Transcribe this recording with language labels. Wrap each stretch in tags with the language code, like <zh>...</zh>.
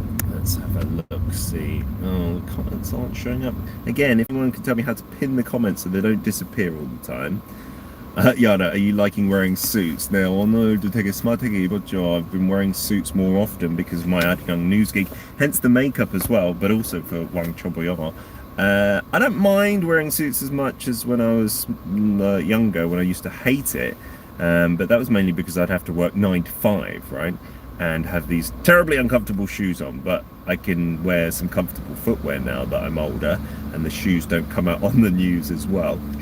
<en>Let's have a look, see. Oh, the comments aren't showing up. Again, if anyone can tell me how to pin the comments so they don't disappear all the time. Yana, are you liking wearing suits?</en> <ko>네, 오늘도 되게 스마트하게 입었죠.</ko> <en>I've been wearing suits more often because of my 아리랑 news gig. Hence the makeup as well, but also for 왕초보요. I don't mind wearing suits as much as when I was younger, when I used to hate it. But that was mainly because I'd have to work 9 to 5, right? And have these terribly uncomfortable shoes on, but I can wear some comfortable footwear now that I'm older, and the shoes don't come out on the news as well.</en>